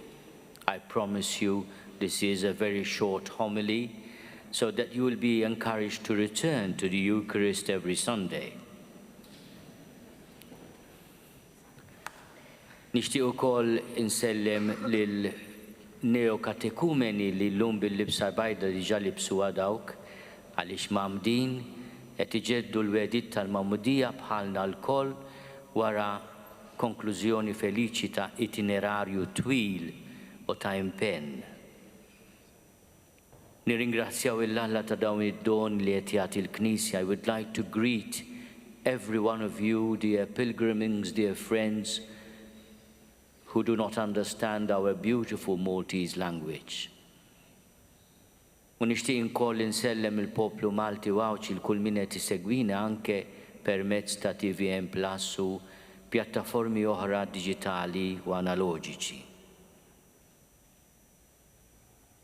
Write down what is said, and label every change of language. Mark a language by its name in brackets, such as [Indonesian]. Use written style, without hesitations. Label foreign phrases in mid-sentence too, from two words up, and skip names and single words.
[English] I promise you this is a very short homily so that you will be encouraged to return to the Eucharist every Sunday. [Maltese] Nixtieq ukoll insellem lil neokatekumeni li llum bil-libsa bajda diġà libsuha dawk għaliex mamdin qed iġeddu l-wedid tal-Magħmudija bħalna l-koll wara konklużjoni feliċi ta' itinerarju twil u ta' impenn. Nirringrazzjaw il-Alla ta' dawn id-don li qed jagħti l-Knisja. [English] I would like to greet every one of you, dear pilgrims, dear friends, who do not understand our beautiful Maltese language. [Maltese] U nixtieq inkoll insellem il-poplu Malti wawċ il-kull min qed isegwina anke permezz ta' TVM Plus u pjattaformi oħra diġitali u analoġiċi.